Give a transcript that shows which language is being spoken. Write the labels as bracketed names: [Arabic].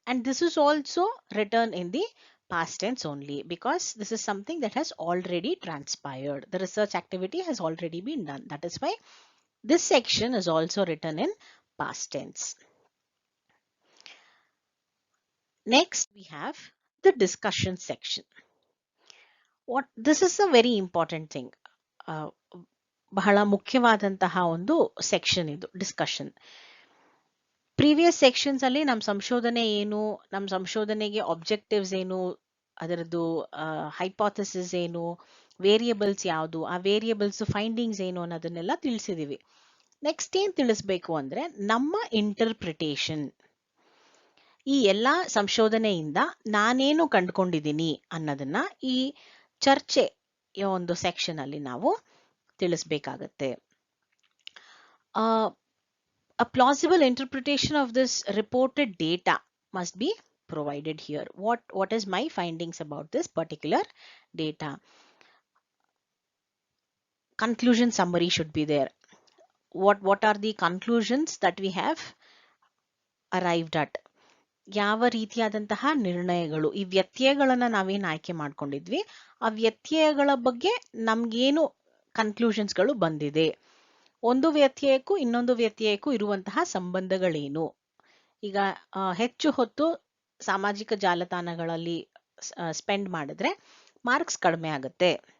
[English] And this is also written in the past tense only because this is something that has already transpired. The research activity has already been done. That is why this section is also written in past tense. Next we have the discussion section. This is a very important thing. [Kannada] ಬಹಳ ಮುಖ್ಯವಾದಂತಹ ಒಂದು section ಇದು, discussion. Previous sections ಅಲ್ಲಿ ನಮ್ಮ ಸಂಶೋಧನೆ ಏನು, ನಮ್ಮ ಸಂಶೋಧನೆಗೆ ಆಬ್ಜೆಕ್ಟಿವ್ಸ್ ಏನು, ಅದರದ್ದು ಹೈಪೋಥೆಸಿಸ್ ಏನು, ವೇರಿಯಬಲ್ಸ್ ಯಾವುದು, ಆ ವೇರಿಯಬಲ್ಸ್ ಫೈಂಡಿಂಗ್ಸ್ ಏನು ಅನ್ನೋದನ್ನೆಲ್ಲ ತಿಳಿಸಿದೀವಿ. ನೆಕ್ಸ್ಟ್ ಏನ್ ತಿಳಿಸ್ಬೇಕು ಅಂದ್ರೆ ನಮ್ಮ ಇಂಟರ್ಪ್ರಿಟೇಷನ್. ಈ ಎಲ್ಲಾ ಸಂಶೋಧನೆಯಿಂದ ನಾನೇನು ಕಂಡುಕೊಂಡಿದ್ದೀನಿ ಅನ್ನೋದನ್ನ ಈ ಚರ್ಚೆಯ ಒಂದು ಸೆಕ್ಷನ್ ಅಲ್ಲಿ ನಾವು ತಿಳಿಸಬೇಕಾಗತ್ತೆ. [English] A plausible interpretation of this reported data must be provided here. What is my findings about this particular data? Conclusion summary should be there. What are the conclusions that we have arrived at? [Kannada] ಯಾವ ರೀತಿಯಾದಂತಹ ನಿರ್ಣಯಗಳು, ಈ ವ್ಯತ್ಯಯಗಳನ್ನ ನಾವೇನು ಆಯ್ಕೆ ಮಾಡ್ಕೊಂಡಿದ್ವಿ, ಆ ವ್ಯತ್ಯಯಗಳ ಬಗ್ಗೆ ನಮ್ಗೇನು ಕನ್ಕ್ಲೂಷನ್ಸ್ಗಳು ಬಂದಿದೆ, ಒಂದು ವ್ಯತ್ಯಯಕ್ಕೂ ಇನ್ನೊಂದು ವ್ಯತ್ಯಯಕ್ಕೂ ಇರುವಂತಹ ಸಂಬಂಧಗಳೇನು. ಈಗ ಹೆಚ್ಚು ಹೊತ್ತು ಸಾಮಾಜಿಕ ಜಾಲತಾಣಗಳಲ್ಲಿ ಸ್ಪೆಂಡ್ ಮಾಡಿದ್ರೆ ಮಾರ್ಕ್ಸ್ ಕಡಿಮೆ ಆಗುತ್ತೆ.